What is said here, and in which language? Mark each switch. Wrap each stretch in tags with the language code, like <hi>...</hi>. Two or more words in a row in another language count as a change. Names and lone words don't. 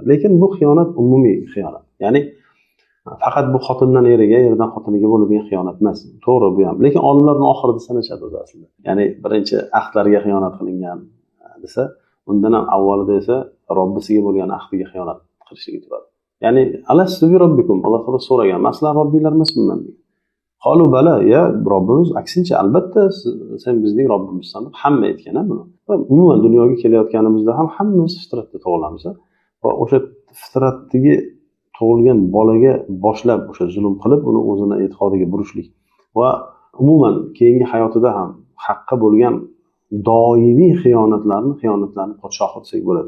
<uz>Lekin bu xiyonat umumiy xiyonat. Ya'ni faqat bu xotindan eriga, erdan xotiniga bo'ladigan xiyonat emas. To'g'ri bu ham. Lekin olimlarning oxirida sanashadi o'zi aslida. Ya'ni birinchi ahdlarga xiyonat qilingan desa, undan ham avvalida esa Robbisiga bo'lgan ahdiga xiyonat qilishligi turadi. Ya'ni</uz> <ar>ألست بربكم,</ar> <uz>Alloh taolo so'ragan, "Maslar robbinglar emasman?" degan.</uz> <ar>قالوا بلى,</ar> <uz>ya Robbimiz, aksincha albatta sen bizning Robbimizsan deb hamma aytgan buni. Va umuman dunyoga kelayotganimizda ham hammamiz fitratda tug'ilamiz va o'sha fitratdagi tug'ilgan bolaga boshlab o'sha zulm qilib uni o'zini e'tiqodiga burishlik va umuman keyingi hayotida ham haqqa bo'lgan doimiy xiyonatlarni podshohi desak bo'ladi.</uz>